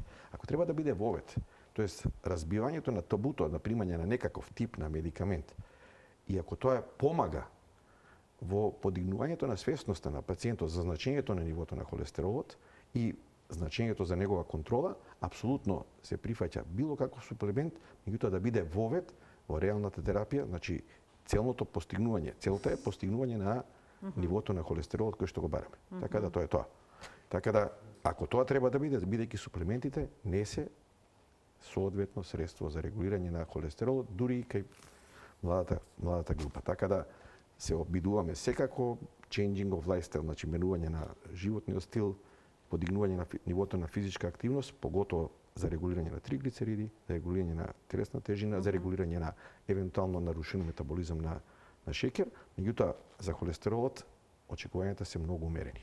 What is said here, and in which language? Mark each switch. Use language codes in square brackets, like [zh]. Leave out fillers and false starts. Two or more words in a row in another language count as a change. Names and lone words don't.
[mk] Ако треба да биде вовед, тоест разбивањето на табуто на примање на некаков тип на медикамент, и ако тоа помага во подигнувањето на свесноста на пациентот за значењето на нивото на холестеролот и значењето за негова контрола, апсолутно се прифаќа било каков суплемент, меѓутоа да биде вовед во реалната терапија, значи целта е постигнување на нивото на холестеролот кој што го бараме. Така да тоа е тоа. Така да ако тоа треба да биде, бидејќи суплементите не се соодветно средство за регулирање на холестеролот, дури и кај младата група. Така да се обидуваме секако [en] changing of lifestyle, [mk] значи менување на животниот стил, подигнување на нивото на физичка активност, поготово за регулирање на триглицериди, за регулирање на телесна тежина, за регулирање на евентуално нарушен метаболизам на шеќер, меѓутоа за холестеролот очекувањата се многу умерени.